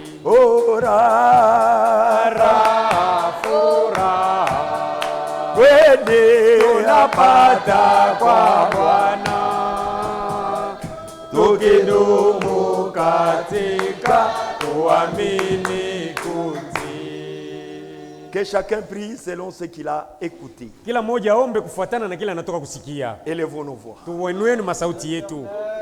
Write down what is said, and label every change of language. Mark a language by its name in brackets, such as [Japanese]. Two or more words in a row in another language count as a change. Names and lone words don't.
[Swahili] Raha, furaha kweli tunapata kwa Bwana, tukidumu katika kuamini kuamini kutii. [French] Que chacun prie selon ce qu'il a écouté. [Swahili] Kila mmoja aombe kufuatana na kile anatoka kusikia. [French] Élevons nos voix. [Swahili] Tuinueni masauti yetu.